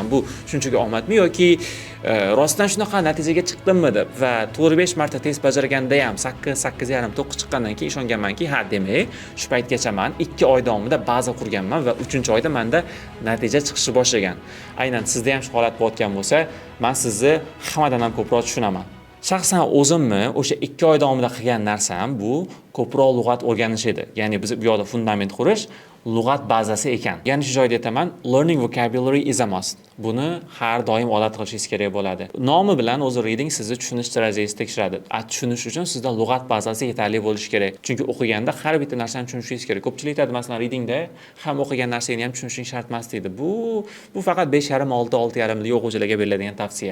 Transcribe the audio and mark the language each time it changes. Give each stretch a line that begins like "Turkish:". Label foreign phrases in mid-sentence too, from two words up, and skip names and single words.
Uzbek: Bu shunchaki omadmi yoki rostdan shunaqa natijaga chiqdimmi deb va 4-5 marta test bajarganda ham 8.5, 9 chiqqandan keyin ishonganmanki, ha, demak, shu paytgacha men 2 oy davomida baza qurganman va 3-oyda menda natija chiqishni boshlagan. Aynan sizda ham shu holat bo'layotgan bo'lsa, men sizni hammadan ham ko'proq tushunaman. Shaxsan o'zimni o'sha 2 oy davomida qilgan narsam bu ko'proq lug'at o'rganish edi. Ya'ni biz bu yoqda fundament qurish, lug'at bazasi ekan. Ya'ni shu joyda aytaman,
English: learning vocabulary is a must.
Uzbek: Buni har doim odat qilishingiz kerak bo'ladi. Nomi bilan o'zi reading sizni tushunish darajangizni tekshiradi. Tushunish uchun sizda lug'at bazasi yetarli bo'lishi kerak. Chunki o'qiganda har bitta narsani tushunishingiz kerak. Ko'pchilik aytadi, masalan, readingda ham o'qigan narsani ham tushunishing shart emas deydi. Bu faqat 5.5, 6.5 o'quvchilarga beriladigan tavsiya.